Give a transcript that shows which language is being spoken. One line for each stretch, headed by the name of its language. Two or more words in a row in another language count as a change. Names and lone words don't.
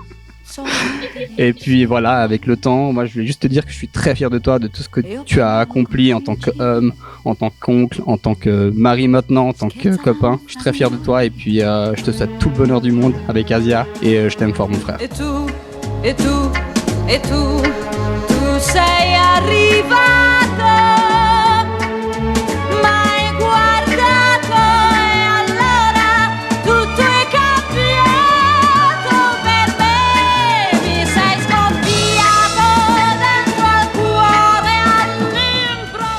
French: Et puis voilà, avec le temps, moi je voulais juste te dire que je suis très fier de toi, de tout ce que tu as accompli en tant qu'homme, en tant qu'oncle, en tant que mari maintenant, en tant que copain. Je suis très fier de toi et puis je te souhaite tout le bonheur du monde avec Asia et je t'aime fort mon frère. Et tout,
Italian: tu sei arrivato, m'hai guardato e allora tutto è cambiato per me, mi sei scoppiato dentro al cuore all'improvviso.